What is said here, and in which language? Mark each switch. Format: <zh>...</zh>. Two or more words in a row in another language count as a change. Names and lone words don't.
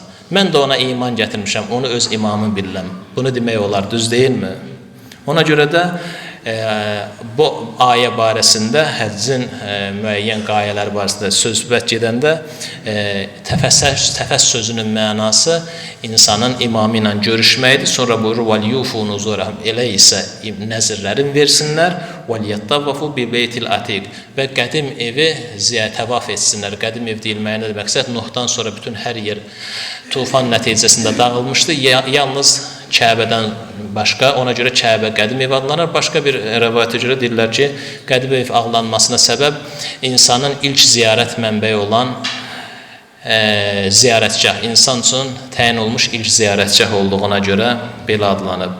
<az>Mən də ona iman gətirmişəm, onu öz imamım bilirəm. Bunu demək olar, düz deyilmi? Ona görə də bu ayə barəsində, həccin müəyyən qayələr barəsində söhbət gedəndə təfəssüs sözünün mənası insanın imamı ilə görüşməkdir. Sonra buyurur,</az> <ar>وَلْيُوفُوا نُزُورَهُمْ</ar> <az>elə isə nəzirlərin versinlər,</az> <ar>وَلْيَطَّوَّفُوا بِبَيْتِ الْعَتِيقِ</ar> <az>və qədim evi təvaf etsinlər. Qədim ev deyilməyinə də məqsəd Nuhdan sonra bütün hər yer tufan nəticəsində dağılmışdı. Yalnız Kəbədən başqa, ona görə Kəbə qədim ev adlanır. Başqa bir rəvayətə görə deyirlər ki, qədim ev adlanmasına səbəb insanın ilk ziyarət mənbəyi olan ziyarətgah, insan üçün təyin olmuş ilk ziyarətgah olduğuna görə belə adlanıb.</az>